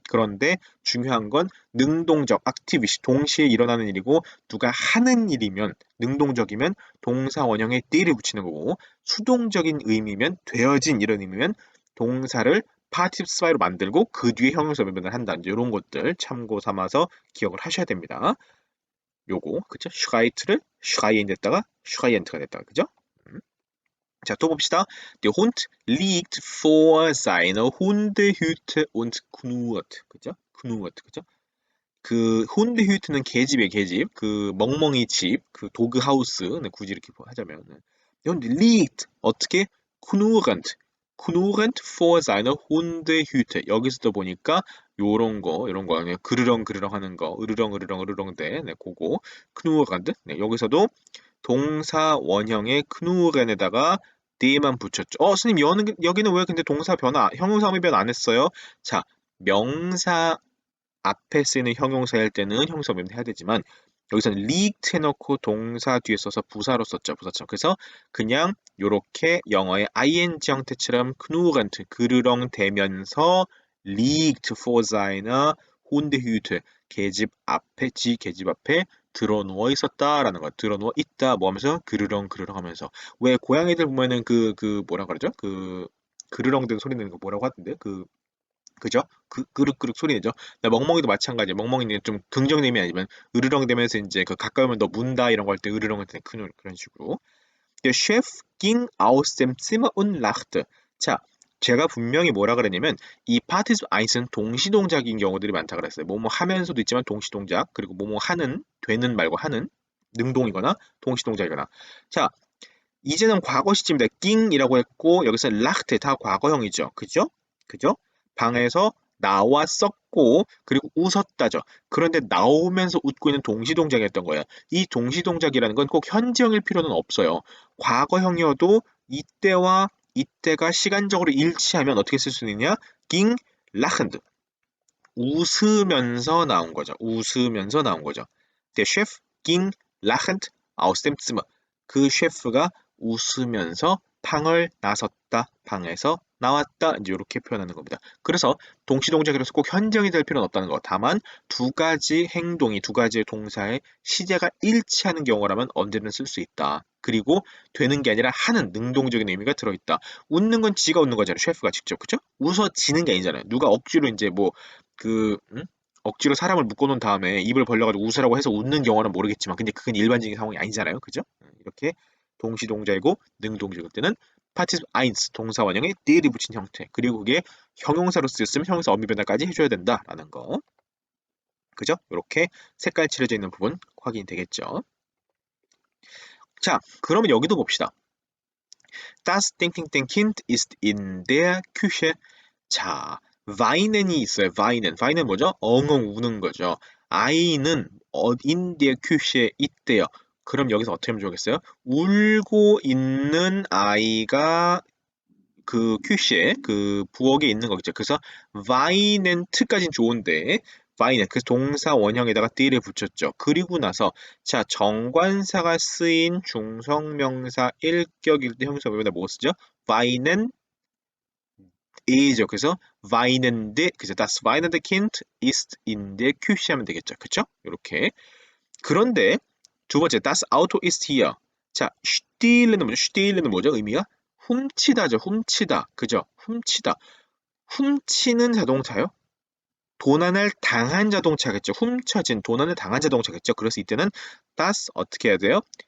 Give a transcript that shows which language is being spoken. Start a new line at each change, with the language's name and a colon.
Korean: 그런데 중요한 건 능동적, activity, 동시에 일어나는 일이고 누가 하는 일이면 능동적이면 동사 원형에 d를 붙이는 거고 수동적인 의미면 되어진 이런 의미면 동사를 파티시프로 만들고 그 뒤에 형용사 변변을 한다. 이런 것들 참고 삼아서 기억을 하셔야 됩니다. 요거 그쵸? 슈가이트를 슈가이엔 됐다가 슈가이엔트가 됐다가 그죠? 자, 또 봅시다.
German: Der Hund liegt vor seiner Hundehütte und knurrt.
Korean: 그죠? knurrt. 그죠? 그 Hundehütte는 개집이에요, 개집. 그 멍멍이 집, 그 도그하우스. 네, 굳이 이렇게 하자면.
German: Der Hund liegt
Korean: 어떻게?
German: knurrend. knurrend vor seiner Hundehütte.
Korean: 여기서도 보니까 요런 거 그냥 그르렁 하는 거, 으르렁 대, 네, 그거 knurrend. 네, 여기서도 동사 원형의 knurren에다가 d만 붙였죠. 스님 여기는 왜 근데 동사 변화, 형용사 변안 했어요? 자, 명사 앞에 쓰이는 형용사일 때는 형용사 변 해야 되지만 여기서는 liegt 해놓고 동사 뒤에 써서 부사로 썼죠. 부사처럼. 그래서 그냥 요렇게 영어의 ing 형태처럼 knurrend 그르렁대면서
German: liegt vor seiner Hundehütte
Korean: 계집 앞에 계집 앞에 들어 누워 있었다라는 거. 들어 누워 있다 뭐 하면서 그르렁 그르렁 하면서 왜 고양이들 보면은 그 뭐라 그러죠? 그 그르렁대는 소리 내는 거 뭐라고 하던데? 그죠? 그륵그륵 소리 내죠. 근데 멍멍이도 마찬가지예요. 멍멍이는 좀 긍정의 의미 아니면 으르렁대면서 이제 그 가까이 오면 너 문다 이런 거 할 때 으르렁 할 때 그런 식으로.
German: Der Chef ging aus dem Zimmer und lachte.
Korean: 자, 제가 분명히 뭐라 그랬냐면 이 Partizip 1은 동시동작인 경우들이 많다 그랬어요. 뭐뭐 하면서도 있지만 동시동작 그리고 뭐뭐 하는 되는 말고 하는 능동이거나 동시동작이거나. 자, 이제는 과거 시제입니다. 깅이라고 했고 여기서 lachte 다 과거형이죠. 그죠? 그죠? 방에서 나왔었고 그리고 웃었다죠. 그런데 나오면서 웃고 있는 동시동작이었던 거예요. 이 동시동작이라는 건 꼭 현재형일 필요는 없어요. 과거형이어도 이때와 이때가 시간적으로 일치하면 어떻게 쓸 수 있느냐?
German: ging lachend
Korean: 웃으면서 나온 거죠. 웃으면서 나온 거죠.
German: Der Chef ging lachend aus dem Zimmer.
Korean: 그 셰프가 웃으면서 방을 나섰다. 방에서 나왔다. 이제 이렇게 표현하는 겁니다. 그래서 동시동작이라서 꼭 현정이 될 필요는 없다는 거. 다만 두 가지 행동이 두 가지의 동사의 시제가 일치하는 경우라면 언제든 쓸 수 있다. 그리고 되는 게 아니라 하는 능동적인 의미가 들어있다. 웃는 건 지가 웃는 거잖아요. 셰프가 직접. 그죠? 웃어지는 게 아니잖아요. 누가 억지로 이제 뭐 그 억지로 사람을 묶어놓은 다음에 입을 벌려가지고 웃으라고 해서 웃는 경우는 모르겠지만 근데 그건 일반적인 상황이 아니잖아요. 그죠? 이렇게 동시동작이고 능동적일 때는 파티스 아인스 동사 원형에 d를 붙인 형태 그리고 그게 형용사로 쓰였으면 형용사 어미 변화까지 해줘야 된다라는 거. 그죠? 이렇게 색깔 칠해져 있는 부분 확인이 되겠죠. 자, 그러면 여기도 봅시다.
German: Das 땡땡땡kind ist in der Küche.
Korean: 자, weinen이 있어요. weinen. weinen 뭐죠? 엉엉 우는 거죠. 아이는
German: in der Küche
Korean: 있대요. 그럼 여기서 어떻게 하면 좋겠어요? 울고 있는 아이가 그 큐시에 그 부엌에 있는 거겠죠. 그래서 와이넨트까지는 좋은데 와이넨 그 동사 원형에다가 띠를 붙였죠. 그리고 나서 자 정관사가 쓰인 중성명사 일격일 때 형용사 부분에 뭐 쓰죠? 와이넨 이죠. 그래서 와이넨데 그죠?
German: Das weinende Kind ist in der Küche
Korean: 하면 되겠죠. 그쵸? 이렇게. 그런데 두 번째
German: das Auto ist hier.
Korean: 자, stehlen은 뭐죠? stehlen은 뭐죠? 의미가 훔치다죠. 훔치다. 그죠? 훔치다. 훔치는 자동차요? 도난을 당한 자동차겠죠. 훔쳐진 도난을 당한 자동차겠죠. 그래서 이때는 das 어떻게 해야 돼요?